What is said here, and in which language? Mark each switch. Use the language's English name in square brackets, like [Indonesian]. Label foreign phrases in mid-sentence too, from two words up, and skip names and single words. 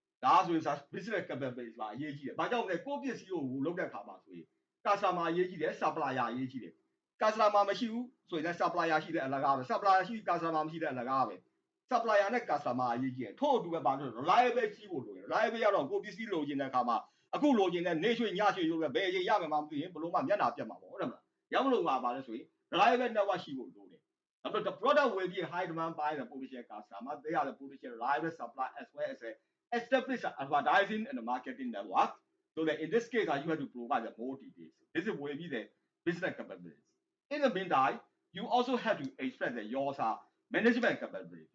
[Burmese] ဒါဆိုရင် [English] business capability [Burmese] ပါအရေးကြီးတယ်။ဘာကြောင့်လဲကိုယ့်ပစ္စည်းကိုလုပ်တဲ့အခါမှာဆိုရင် customer အရေးကြီးတယ် supplier အရေးကြီးတယ်။ customer မရှိဘူးဆိုရင်လည်း supplier ရှိတဲ့အလကားပဲ supplier ရှိ customer မရှိတဲ့အလကားပဲ supplier နဲ့ customer အရေးကြီးတယ်။ထို့အတူပဲဘာလို့ reliable ရှိဖို့လိုတယ် reliable ရတော့ကိုပစ္စည်းလိုချင်တဲ့အခါမှာအခုလိုချင်တဲ့နေ့ရွှေညရွှေလို့ပဲဘယ်အချိန်ရမယ်မှမသိရင်ဘလို့မှမျက်နှာပြတ်မှာပေါ့ဟုတ်တယ်မလား။ရောက်မလို့ပါလဲဆိုရင် [English] reliable network [Burmese] ရှိဖို့လိုတယ်။ နောက်တော့ [English] the product will be high demand by the potential customer. They are the potential reliable supply as well as establish advertising and marketing network. So that in this case, you have to provide more details. This will be the business capabilities. In the meantime, you also have to express your management capabilities.